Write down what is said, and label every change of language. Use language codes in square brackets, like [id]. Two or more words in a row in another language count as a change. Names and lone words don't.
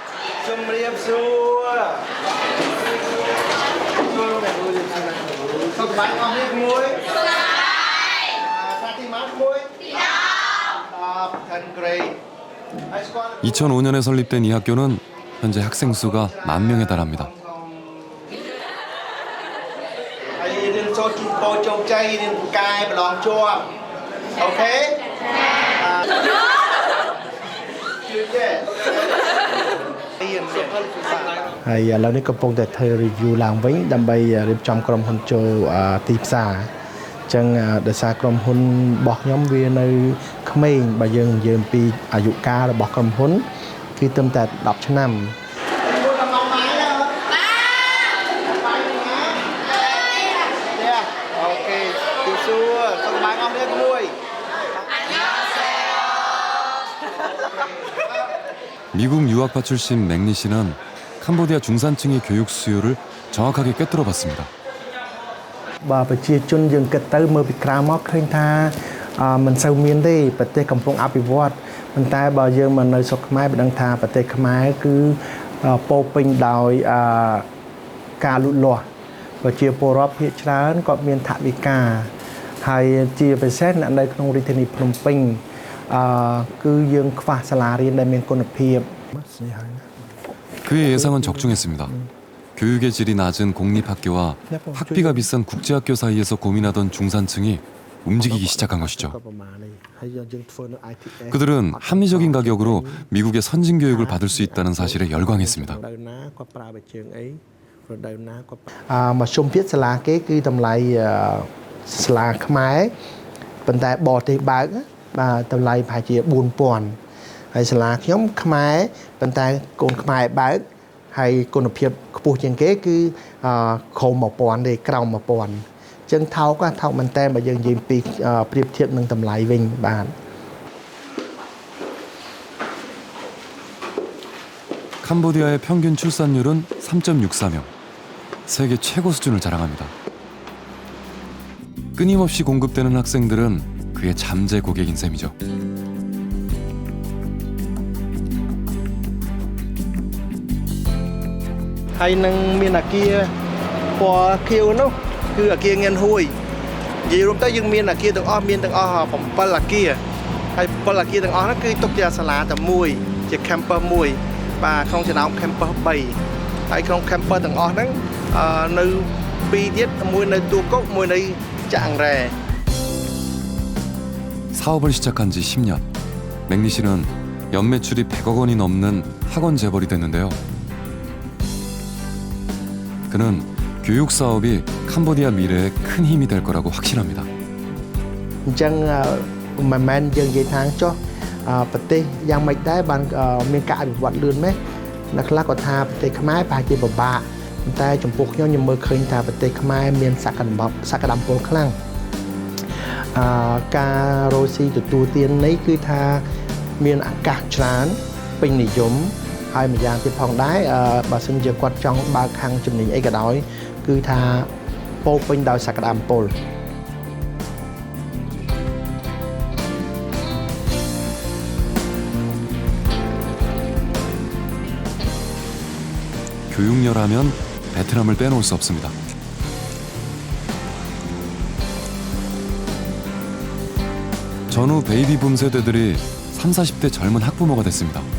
[ko] 이 2005년에 설립된 이 학교는 현재 학생 수가 10,000명에 달합니다. [km] ហើយឥឡូវនេះកំពុងតែធ្វើ review ឡើងវិញដើម្បីរៀបចំក្រុមហ៊ុនចូលទីផ្សារអញ្ចឹងដោយសារក្រុមហ៊ុនរបស់ខ្ញុំវានៅក្មេងបើយើងនិយាយពីអាយុកាលរបស់ក្រុមហ៊ុនគឺត្រឹមតែ10ឆ្នាំ [ko] 미국 유학파 출신 맥니 씨는 캄보디아 중산층의 교육 수요를 정확하게 꿰뚫어 봤습니다. [km] បើប្រជាជនយើងគិតទៅមើលពីក្រៅមកឃើញថាមិនសូវមានទេប្រទេសកំពុងអភិវឌ្ឍប៉ុន្តែបើយើងមកនៅស្រុកខ្មែរបានដឹងថាប្រទេសខ្មែរគឺពោពេញដោយការលូតលាស់ប្រជាពលរដ្ឋភាគច្រើនក៏មានថវិកាហើយជាពិសេសនៅក្នុងរាជធានីភ្នំពេញគឺយើងខ្វះសាលារៀនដែលមានគុណភាព [ko] 그의 예상은 적중했습니다. 교육의 질이 낮은 공립학교와 학비가 비싼 국제학교 사이에서 고민하던 중산층이 움직이기 시작한 것이죠. 그들은 합리적인 가격으로 미국의 선진 교육을 받을 수 있다는 사실에 열광했습니다. [km] មកជុំទៀតសាលាគេគឺតម្លៃសាលាខ្មែរប៉ុន្តែបរទេសបើកបាទតម្លៃប្រហែលជា 4000 ហើយសាលាខ្ញុំខ្មែរប៉ុន្តែកូនខ្មែរបើកហើយគុណភាពខ្ពស់ជាងគេគឺក្រោម 1000 ទេក្រោម 1000 អញ្ចឹងថោកមែនតើបើយើងនិយាយពីប្រៀបធៀបនឹងតម្លៃវិញបាទ [ko] 캄보디아의 평균 출산율은 3.64명, 세계 최고 수준을 자랑합니다. 끊임없이 공급되는 학생들은 그의 잠재 고객인 셈이죠. [km] ហើយនឹងមានអាគារពណ៌ខៀវនោះគឺអាគារងៀនហួយនិយាយរួមទៅយើងមានអាគារទាំងអស់មានទាំងអស់ 7 អាគារហើយ 7 អាគារទាំងអស់ហ្នឹងគឺទុកជាសាលាតែមួយជា campus មួយបាទក្នុងចំណោម campus 3ហើយក្នុង campus ទាំងអស់ហ្នឹងនៅ 2 ទៀតមួយនៅទួលគោកមួយនៅចាក់អង្រែ [ko] 사업을 시작한 지 10년, 맥니 씨는 연매출이 100억 원이 넘는 학원 재벌이 됐는데요. 그는 교육 사업이 캄보디아 미래에 큰 힘이 될 거라고 확신합니다. [km] អញ្ចឹងមិនមែនយើងនិយាយថាចុះប្រទេសយ៉ាងម៉េចដែរបានមានការអភិវឌ្ឍលឿនម៉េចអ្នកខ្លះគាត់ថាប្រទេសខ្មែរប្រហែលជាពិបាកប៉ុន្តែចំពោះខ្ញុំមើលឃើញថាប្រទេសខ្មែរមានសក្តានុពលខ្លាំងការរស់ស៊ីទទួលទាននេះគឺថាមានឱកាសច្រើនពេញនិយមហើយម្យ៉ាងទៀតផងដែរបើសិនជាគាត់ចង់បើកខាងជំនាញអីក៏ដោយគឺថាពោពេញដោយសក្តានុពល [ko] 교육열하면 베트남을 빼놓을 수 없습니다. 전후 베이비붐 세대들이 30, 40대 젊은 학부모가 됐습니다.